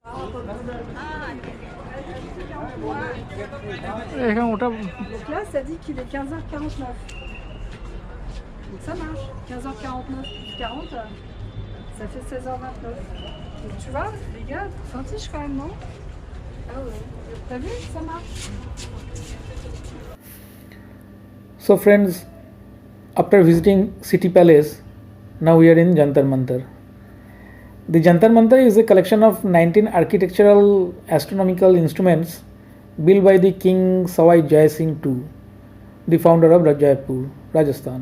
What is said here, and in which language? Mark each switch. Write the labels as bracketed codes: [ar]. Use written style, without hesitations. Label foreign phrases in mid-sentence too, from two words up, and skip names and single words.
[bn] এখানে ওটা [fr] Donc là, ça dit qu'il est 15h49. Donc ça marche. 15h49 plus 40, ça fait 16h29. Donc tu vois, les gars, s'entiche quand même, non? Ah ouais. T'as vu? Ça marche. [en] So friends, after visiting City Palace, now we are in Jantar Mantar. The Jantar Mantar is a collection of 19 architectural astronomical instruments built by the King Sawai Jai Singh II, the founder of Jaipur, Rajasthan.